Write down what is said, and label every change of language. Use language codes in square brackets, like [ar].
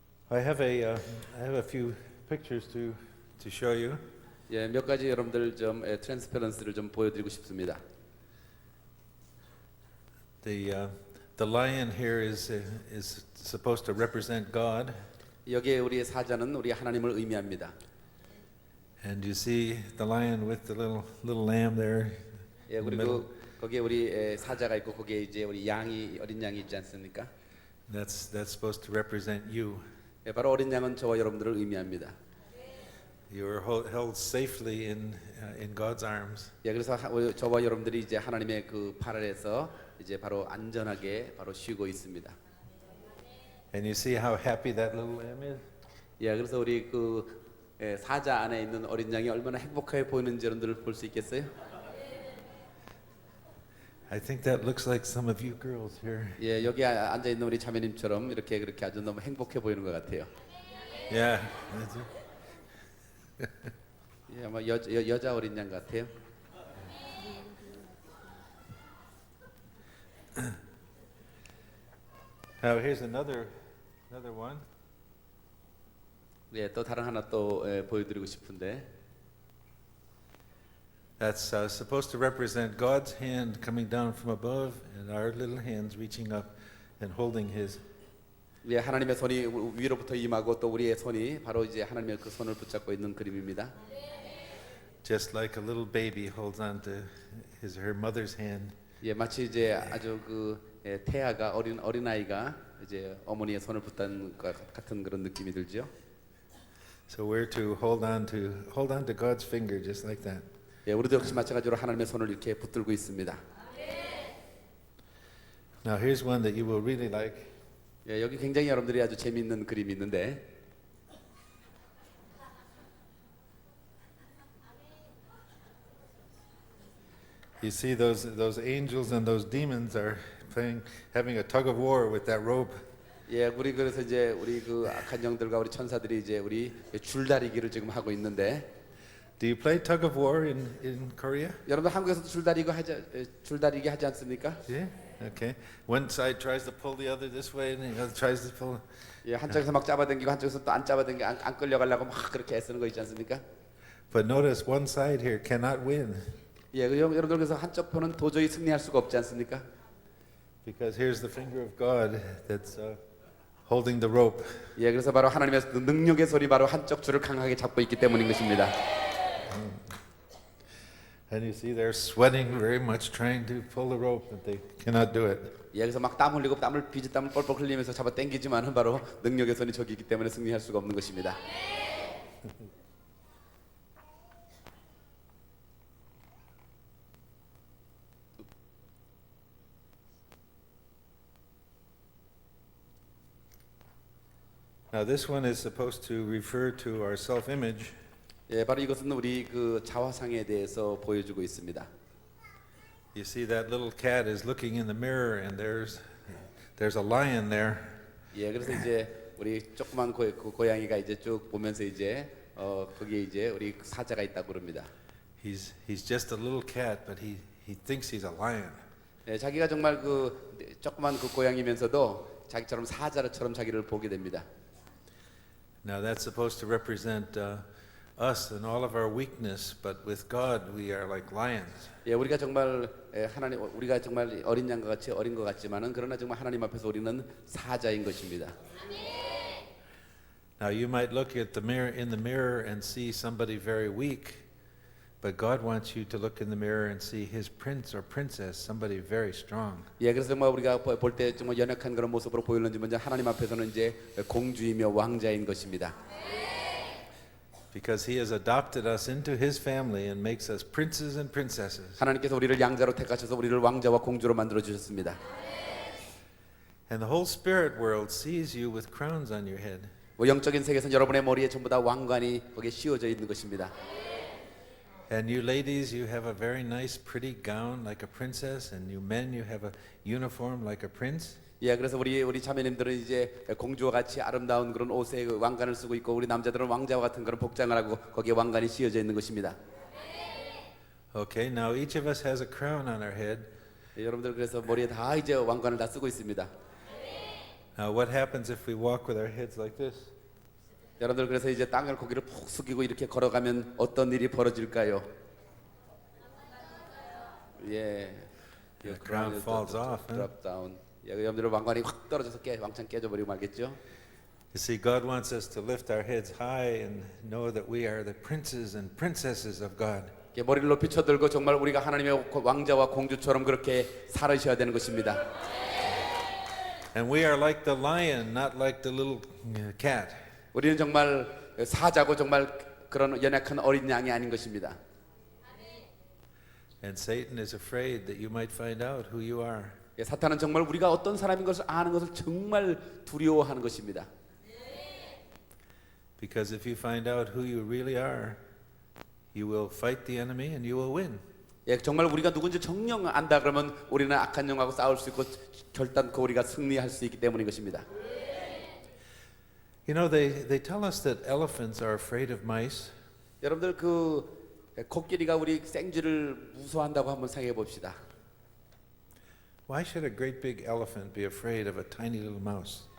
[en] I have a few pictures to show you. [ko] 예, 몇 가지 여러분들 좀 트랜스퍼런스를 좀 보여드리고 싶습니다. [en] The lion here is supposed to represent God, [ko] 여기에 우리의 사자는 우리 하나님을 의미합니다. [en] and you see the lion with the little lamb there. [ko] 예, [en] in the middle. [ko] 그리고 거기에 우리 사자가 있고 거기에 이제 우리 양이 어린 양이 있지 않습니까? [en] That's supposed to represent you. [ko] 예, 바로 어린 양은 저와 여러분들을 의미합니다. [en] You are held safely in God's arms. [ko] 예, 그래서 저와 여러분들이 이제 하나님의 그 팔 아래에서 이제 바로 안전하게 바로 쉬고 있습니다. [en] And you see how happy that little lamb is? [ko] 예, 그래서 우리 그 사자 안에 있는 어린 양이 얼마나 행복해 보이는지 여러분들 볼 수 있겠어요? [en] I think that looks like some of you girls here. [ko] 예, 여기 앉아 있는 우리 자매님처럼 이렇게 그렇게 아주 너무 행복해 보이는 것 같아요. [en] Yeah. that's it. [ko] 예, 아마 여자 어린 양 같아요. [en] Now here's another one. [ko] 예, 또 다른 하나 또 보여드리고 싶은데, [en] That's supposed to represent God's hand coming down from above and our little hands reaching up and holding His. [ko] 예, 하나님의 손이 위로부터 임하고 또 우리의 손이 바로 이제 하나님의 그 손을 붙잡고 있는 그림입니다. [en] Just like a little baby holds on to her mother's hand. [ko] 예, 마치 이제 아주 그 태아가 어린 아이가 이제 어머니의 손을 붙는 것 같은 그런 느낌이 들죠. [en] So we're to hold on to God's finger just like that. [ko] 예, 우리도 역시 마찬가지로 하나님의 손을 이렇게 붙들고 있습니다. [en] Now here's one that you will really like. [ko] 예, 여기 굉장히 여러분들이 아주 재미있는 그림이 있는데, [en] You see those angels and those demons are having a tug of war with that rope. [ko] 예, 우리 그래서 이제 우리 그 악한 영들과 우리 천사들이 이제 우리 줄다리기를 지금 하고 있는데, [en] Do you play tug of war in Korea? [ko] 여러분 한국에서도 줄다리기 하지 않습니까? [en] Yeah. Okay. One side tries to pull the other this way, and the other tries to pull. [ko] 예, 한쪽에서 막 잡아당기고 한쪽에서 또 안 잡아당기 안 끌려가려고 막 그렇게 애쓰는 거 있지 않습니까? [en] But notice one side here cannot win [ko] 예, 여러분들 그래서 한쪽 편은 도저히 승리할 수가 없지 않습니까? [en] because here's the finger of God that's holding the rope. [ko] 예, 그래서 바로 하나님의 능력의 손이 바로 한쪽 줄을 강하게 잡고 있기 때문인 것입니다. [en] And you see they're sweating very much trying to pull the rope, but they cannot do it. [ko] 예, 그래서 막 땀 흘리고 땀을 뻘뻘 흘리면서 잡아 당기지만은 바로 능력의 손이 저기 있기 때문에 승리할 수가 없는 것입니다. [en] Now this one is supposed to refer to our self-image. [ko] 예, 바로 이것은 우리 그 자화상에 대해서 보여주고 있습니다. [en] You see that little cat is looking in the mirror, and there's a lion there. [ko] 예, 그래서 이제 우리 조그만 고양이가 이제 쭉 보면서 이제 거기에 이제 우리 사자가 있다고 그럽니다. [en] He's just a little cat, but he thinks he's a lion. [ko] 예, 자기가 정말 그 조그만 그 고양이면서도 자기처럼 사자처럼 자기를 보게 됩니다. [en] Now that's supposed to represent us and all of our weakness, but with God we are like lions. [ko] 예, 우리가 정말 우리가 정말 어린 양과 같이 어린 것 같지만은 그러나 정말 하나님 앞에서 우리는 사자인 것입니다. [en] Now you might look at in the mirror and see somebody very weak, but God wants you to look in the mirror and see His prince or princess, somebody very strong. [ko] 예, 그래서 정말 우리가 볼 때 정말 연약한 그런 모습으로 보이는지 먼저 하나님 앞에서는 이제 공주이며 왕자인 것입니다. [en] Because He has adopted us into His family and makes us princes and princesses. [ko] 하나님께서 우리를 양자로 택하셔서 우리를 왕자와 공주로 만들어 주셨습니다. [en] And the whole spirit world sees you with crowns on your head. [ko] 영적인 세계에서는 여러분의 머리에 전부 다 왕관이 거기에 씌워져 있는 것입니다. [en] And you ladies, you have a very nice pretty gown like a princess, and you men, you have a uniform like a prince. [ko] 예, 그래서 우리 자매님들은 이제 공주와 같이 아름다운 그런 옷에 왕관을 쓰고 있고 우리 남자들은 왕자와 같은 그런 복장을 하고 거기에 왕관이 씌워져 있는 것입니다. [en] Okay, now each of us has a crown on our head. [ko] 예, 여러분들 그래서 머리에 다 이제 왕관을 다 쓰고 있습니다. [en] Now what happens if we walk with our heads like this? [ko] 여러분들 그래서 이제 땅을 고기를 푹 숙이고 이렇게 걸어가면 어떤 일이 벌어질까요? 예. [en] The ground falls off, huh? drop down. [ko] 예, 여러분들 왕관이 확 떨어져서 왕창 깨져버리고 말겠죠. [en] You see, God wants us to lift our heads high and know that we are the princes and princesses of God. [ko] 예, 머리를 높이 쳐들고 정말 우리가 하나님의 왕자와 공주처럼 그렇게 살으셔야 되는 것입니다. [en] And we are like the lion, not like the little cat. [ko] 우리는 정말 사자고 정말 그런 연약한 어린 양이 아닌 것입니다. [en] And Satan is afraid that you might find out who you are. [ko] 예, 사탄은 정말 우리가 어떤 사람인 것을 아는 것을 정말 두려워하는 것입니다. [en] Because if you find out who you really are, you will fight the enemy and you will win. [ko] 예, 정말 우리가 누군지 정녕 안다 그러면 우리는 악한 영하고 싸울 수 있고 결단코 우리가 승리할 수 있기 때문인 것입니다. [en] You know, they tell us that elephants are afraid of mice. [ko] 여러분들 그 코끼리가 우리 생쥐를 무서워한다고 한번 생각해 봅시다. [en] Why should a great big elephant be afraid of a tiny little mouse?